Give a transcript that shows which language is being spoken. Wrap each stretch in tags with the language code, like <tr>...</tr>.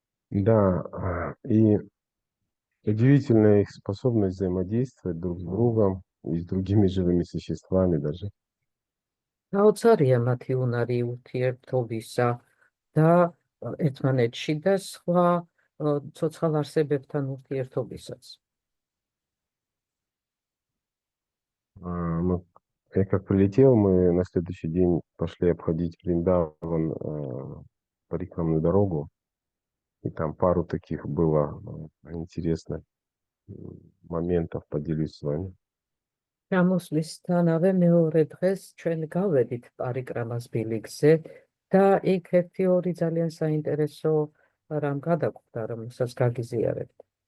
<ru>Да, и удивительная их способность взаимодействовать друг с другом и с другими живыми существами даже.</ru> <ka>გაოცარია მათი უნარი ურთიერთობისა და ერთმანეთში და სხვა ცოცხალ არსებებთან ურთიერთობისაც.</ka> <ru>Я как прилетел, мы на следующий день пошли обходить Вриндаван парикрамную дорогу. И там пару таких было интересных моментов, поделюсь с вами.</ru> <ka>გამოსვლისთანავე მეორე დღეს ჩვენ გავედით პარიკრამას ბილიქზე და იქ ერთი-ორი ძალიან საინტერესო რამ გადაგვხდა, რომელსაც გაგიზიარებთ.</ka>